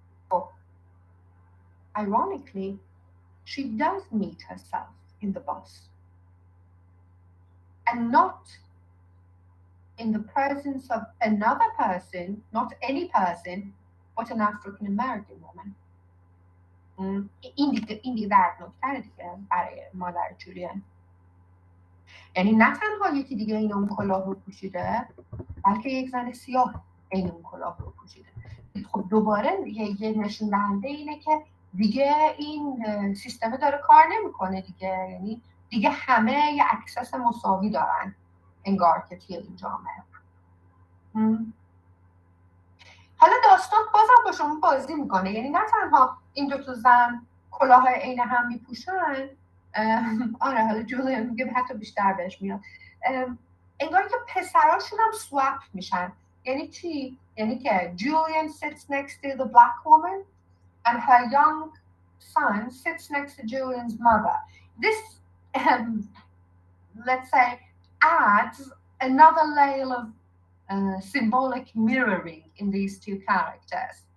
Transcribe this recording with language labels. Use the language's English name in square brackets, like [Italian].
[English] Oh, ironically, she does meet herself in the bus. And not in the presence of another person, not any person, but an African American woman. [Persian] این دیگه دردناک‌تره دیگه برای مادر جولین. یعنی نه تنها یکی دیگه این اون کلاه رو پوشیده، بلکه یک زن سیاه این اون کلاه رو پوشیده. خب دوباره یه نشون دهنده اینه که دیگه این سیستم داره کار نمیکنه دیگه. یعنی دیگه همه یه اکسس مساوی دارن انگار که توی این جامعه. حالا داستان بازم با شما بازی میکنه. یعنی نه تنها این دو تا زن کلاه عین هم میپوشن، آره حالا جولیان میگه حتی بیشتر بهش میاد. انگار که پسراشون هم سوپ میشن. یعنی چی؟ یعنی که [English] Julian sits next to the black woman and her young son sits next to Julian's mother. This, let's say, adds another layer of symbolic mirroring in these two characters.